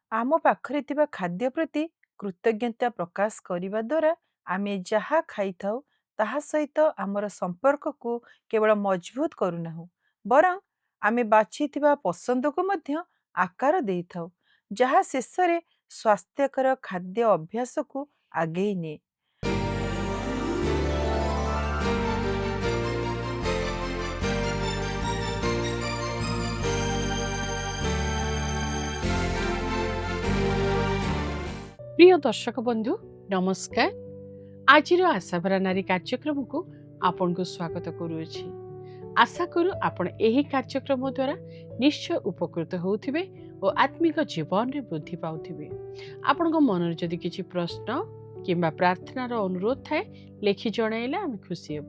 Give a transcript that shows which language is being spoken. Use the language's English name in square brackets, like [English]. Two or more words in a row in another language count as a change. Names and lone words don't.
[Odia] ଆମ ପାଖରେ ଥିବା ଖାଦ୍ୟ ପ୍ରତି କୃତଜ୍ଞତା ପ୍ରକାଶ କରିବା ଦ୍ୱାରା ଆମେ ଯାହା ଖାଇଥାଉ ତାହା ସହିତ ଆମର ସମ୍ପର୍କକୁ କେବଳ ମଜବୁତ କରୁନାହୁଁ, ବରଂ ଆମେ ବାଛିଥିବା ପସନ୍ଦକୁ ମଧ୍ୟ ଆକାର ଦେଇଥାଉ, ଯାହା ଶେଷରେ ସ୍ୱାସ୍ଥ୍ୟକର ଖାଦ୍ୟ ଅଭ୍ୟାସକୁ ଆଗେଇ ନିଏ। ପ୍ରିୟ ଦର୍ଶକ ବନ୍ଧୁ ନମସ୍କାର। ଆଜିର ଆଶାଭରା ନାରୀ କାର୍ଯ୍ୟକ୍ରମକୁ ଆପଣଙ୍କୁ ସ୍ୱାଗତ କରୁଅଛି। ଆଶା କରୁ ଆପଣ ଏହି କାର୍ଯ୍ୟକ୍ରମ ଦ୍ୱାରା ନିଶ୍ଚୟ ଉପକୃତ ହେଉଥିବେ ଓ ଆତ୍ମିକ ଜୀବନରେ ବୃଦ୍ଧି ପାଉଥିବେ। ଆପଣଙ୍କ ମନରେ ଯଦି କିଛି ପ୍ରଶ୍ନ କିମ୍ବା ପ୍ରାର୍ଥନାର ଅନୁରୋଧ ଥାଏ ଲେଖି ଜଣାଇଲେ ଆମେ ଖୁସି ହେବୁ।